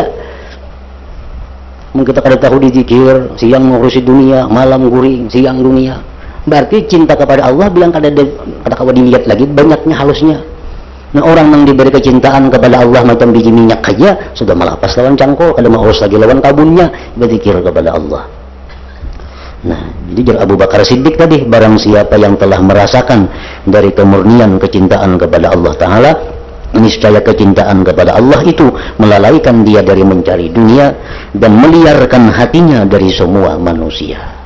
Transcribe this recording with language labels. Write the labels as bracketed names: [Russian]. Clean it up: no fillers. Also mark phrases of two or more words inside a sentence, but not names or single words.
[Banjar] Mungkin kita kada tahu dizikir, siang mengurusi dunia, malam guring, siang dunia. Berarti cinta kepada Allah bilang kada kawa dilihat lagi banyaknya halusnya. Nah, orang yang diberi kecintaan kepada Allah macam biji minyak saja sudah melapas lawan cangkul, kada mau urus lagi lawan kabunnya, [Indonesian] berzikir kepada Allah. Nah, jadi Abu Bakar Siddiq tadi, barang siapa yang telah merasakan dari kemurnian kecintaan kepada Allah Ta'ala, niscaya kecintaan kepada Allah itu melalaikan dia dari mencari dunia dan meliarkan hatinya dari semua manusia.